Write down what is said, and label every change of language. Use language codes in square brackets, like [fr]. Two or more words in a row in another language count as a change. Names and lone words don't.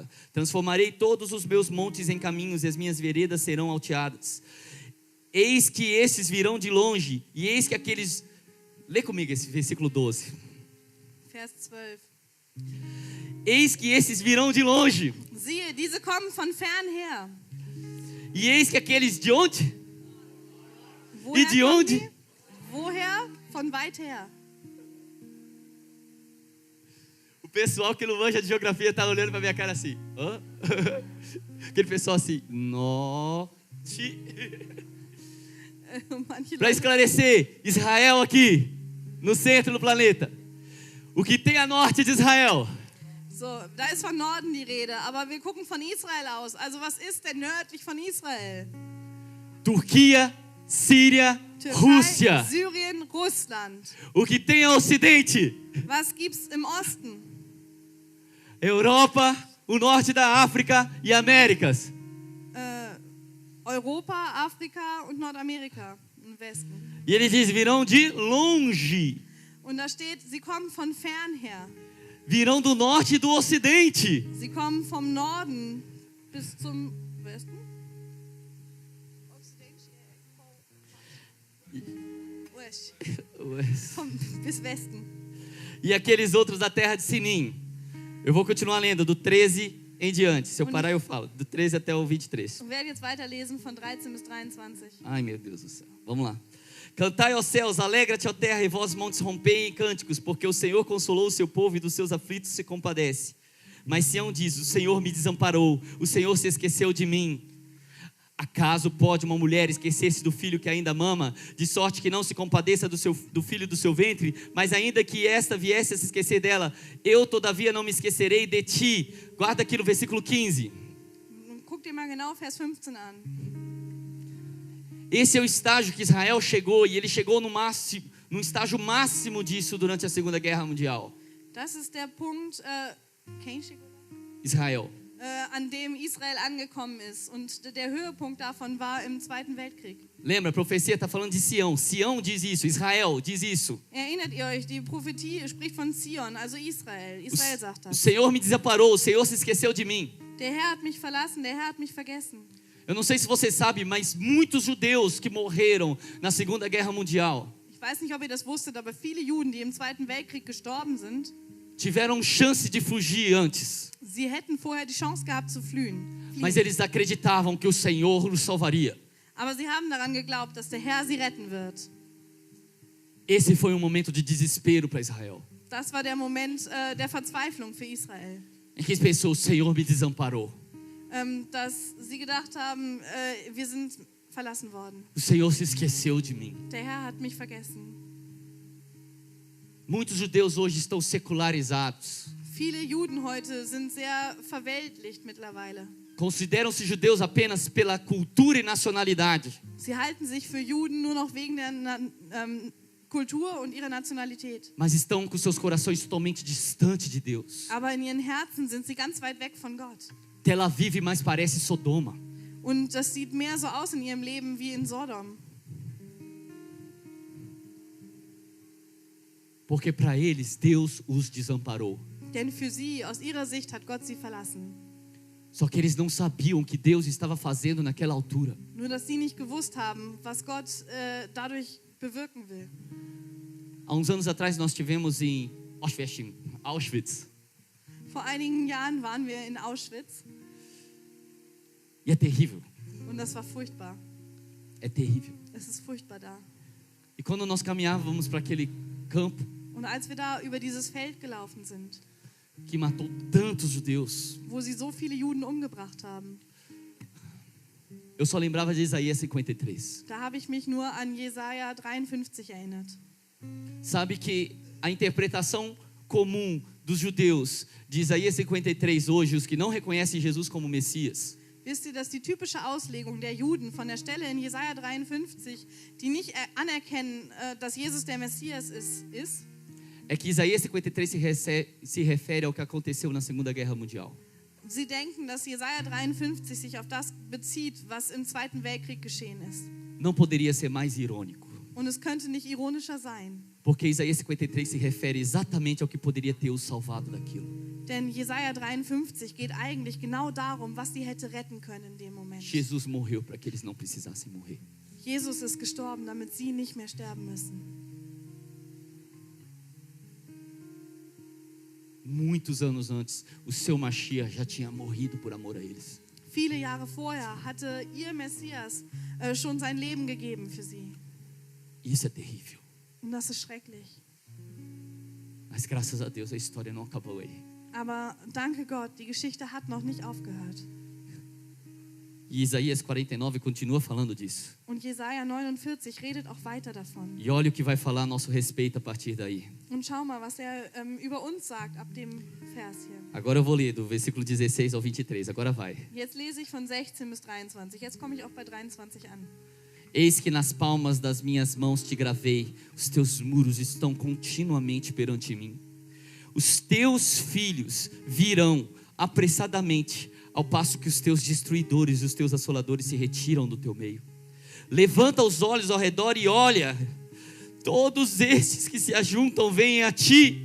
[pt] Transformarei todos os meus montes em caminhos e as minhas veredas serão alteadas. Eis que esses virão de longe, e eis que aqueles... Lê comigo esse versículo 12. [de] Vers 12. [pt] Eis que esses virão de longe, [de] Siehe, diese kommen von fern her. [pt] e eis que aqueles de onde? [de] Woher [pt] de [de] kommen [pt] onde? [de] die? Woher? Von weit her. [pt] O pessoal que não manja de geografia está olhando para minha cara assim. Hã? Aquele pessoal assim, norte. [de] Manche [pt] Para [de] Leute, [pt] esclarecer, Israel aqui, no centro do planeta. O que tem a norte de Israel? [de] so, da ist von Norden die Rede, aber wir gucken von Israel aus. Also was ist denn nördlich von Israel? [pt] Turquia, Síria, [de] Türkei, [pt] Rússia. [de] Syrien, Russland. [pt] O que tem ao ocidente? [de] Was gibt's im Osten? [pt] Europa, o norte da África e Américas. [de] Europa, Afrika und Nordamerika im Westen. [pt] E ele diz, virão de longe. [de] Und da steht, sie kommen von fern her. [pt] Virão do norte e do ocidente. [de] Sie kommen vom Norden bis zum Westen. Bis Westen. [pt] E aqueles outros da terra de Sinim. Eu vou continuar lendo do 13 em diante. Se eu parar, eu falo. Do 13 até o 23. [de] Ich werde jetzt weiterlesen von 13 bis 23. [pt] Ai, meu Deus do céu. Vamos lá. Cantai aos céus, alegra-te, ó terra, e vós montes rompei em cânticos, porque o Senhor consolou o seu povo e dos seus aflitos se compadece. Mas Sião diz, o Senhor me desamparou, o Senhor se esqueceu de mim. Acaso pode uma mulher esquecer-se do filho que ainda mama, de sorte que não se compadeça do filho do seu ventre? Mas ainda que esta viesse a se esquecer dela, eu todavia não me esquecerei de ti. Guarda aqui no versículo 15. [de] Guck dir mal genau Vers 15 an. [pt] Esse é o estágio que Israel chegou, e ele chegou no estágio máximo disso durante a Segunda Guerra Mundial. [de] Das ist der Punkt, [pt] quem chegou? Israel. [de] An dem Israel angekommen ist. Und der Höhepunkt davon war im Zweiten Weltkrieg. [pt] Lembra, a profecia está falando de Sião. Sião diz isso, Israel diz isso. [de] Erinnert ihr euch, die Prophetie spricht von Zion, also Israel. Israel sagt [pt] O [de] das. [pt] Senhor me desamparou, o Senhor se esqueceu de mim. [de] Der Herr hat mich verlassen, der Herr hat mich vergessen. [pt] Eu não sei se você sabe, mas muitos judeus que morreram na Segunda Guerra Mundial [de] Ich weiß nicht, ob ihr das wusstet, aber viele Juden, die im Zweiten Weltkrieg gestorben sind, [pt] tiveram chance de fugir antes. [de] sie hätten vorher die Chance gehabt zu fliehen. [pt] Mas eles acreditavam que o Senhor os salvaria. [de] Aber sie haben daran geglaubt, dass der Herr sie retten wird. [pt] Esse foi um momento de desespero para Israel. [de] Das war der Moment der Verzweiflung für Israel. [pt] Em que eles pensou, o Senhor me desamparou. [de] Dass sie gedacht haben, wir sind verlassen worden. [pt] O Senhor se esqueceu de mim. [de] Der Herr hat mich vergessen. [pt] Muitos judeus hoje estão secularizados. [de] Viele Juden heute sind sehr verweltlicht mittlerweile. [pt] Consideram-se judeus apenas pela cultura e nacionalidade. [de] Sie halten sich für Juden nur noch wegen der Kultur und ihrer Nationalität. [pt] Mas estão com seus corações totalmente distantes de Deus. [de] Aber in ihren Herzen sind sie ganz weit weg von Gott. [pt] Tel Aviv mais parece Sodoma. [de] Und das sieht mehr so aus in ihrem Leben wie in Sodom. [pt] Porque para eles Deus os desamparou. [de] Denn für sie, aus ihrer Sicht, hat Gott sie verlassen. [pt] Só que eles não sabiam o que Deus estava fazendo naquela altura. [de] Nur, dass sie nicht gewusst haben, was Gott dadurch bewirken will. [pt] Há uns anos atrás nós tivemos em Auschwitz. [de] Vor einigen Jahren waren wir in Auschwitz [pt] E é terrível. [de] und das war furchtbar. [pt] É terrível. [de] Es ist furchtbar da. [pt] E quando nós caminhávamos para aquele campo [de] Und als wir da über dieses Feld gelaufen sind, [pt] que matou tantos judeus, [de] wo sie so viele Juden umgebracht haben, [pt] eu só lembrava de Isaías 53. [de] da habe ich mich nur an Jesaja 53 erinnert. [pt] Sabe que a interpretação comum dos judeus de Isaías 53 hoje, os que não reconhecem Jesus como Messias, [de] Wisst ihr, dass die typische Auslegung der Juden von der Stelle in Jesaja 53, die nicht anerkennen, dass Jesus der Messias ist, [pt] é que Isaías 53 se refere ao que aconteceu na Segunda Guerra Mundial. [de] sie denken, dass Jesaja 53 sich auf das bezieht, was im Zweiten Weltkrieg geschehen ist. [pt] Não poderia ser mais irônico, [de] Und es könnte nicht ironischer sein. [pt] porque Isaías 53 se refere exatamente ao que poderia ter os salvado daquilo. [de] Denn Jesaja 53 geht eigentlich genau darum, was sie hätte retten können in dem Moment. [pt] Jesus morreu para que eles não precisassem morrer. [de] Jesus ist gestorben, damit sie nicht mehr sterben müssen. [pt] Muitos anos antes, o seu Mashiach já tinha morrido por amor a eles. [de] Viele Jahre vorher hatte ihr Messias schon sein Leben gegeben für sie. [pt] Isso é terrível. [de] Und das ist schrecklich. [pt] Mas graças a Deus a história não acabou aí. [de] Aber danke Gott, die Geschichte hat noch nicht aufgehört. [pt] E Isaías 49 continua falando disso. [de] Und Jesaja 49 redet auch weiter davon. [pt] E olha o que vai falar a nosso respeito a partir daí. [de] Und schau mal, was über uns sagt ab dem Vers hier. [pt] Agora eu vou ler do versículo 16 ao 23. Agora vai. [de] Jetzt lese ich von 16 bis 23. Jetzt komme ich auch bei 23 an. [pt] Eis que nas palmas das minhas mãos te gravei, os teus muros estão continuamente perante mim. Os teus filhos virão apressadamente, ao passo que os teus destruidores e os teus assoladores se retiram do teu meio. Levanta os olhos ao redor e olha, todos estes que se ajuntam vêm a ti.